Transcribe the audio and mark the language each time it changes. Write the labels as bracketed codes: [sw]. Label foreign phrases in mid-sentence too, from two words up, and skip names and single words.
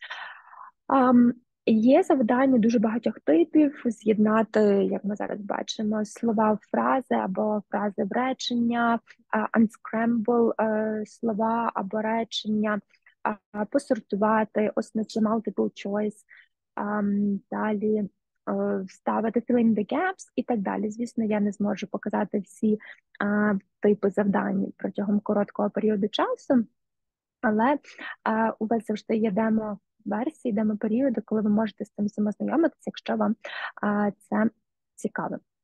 [uk] Є завдання дуже багатьох типів з'єднати, як ми зараз бачимо, слова в фрази або фрази в речення, unscramble слова або речення, посортувати, ось на [en] multiple choice, [uk] далі вставити [en] fill in the gaps [uk] і так далі. Звісно, я не зможу показати всі типи завдань протягом короткого періоду часу, але у вас завжди є демо-версії, демо-періоди, коли ви можете з цим самознайомитися, якщо вам це цікаво.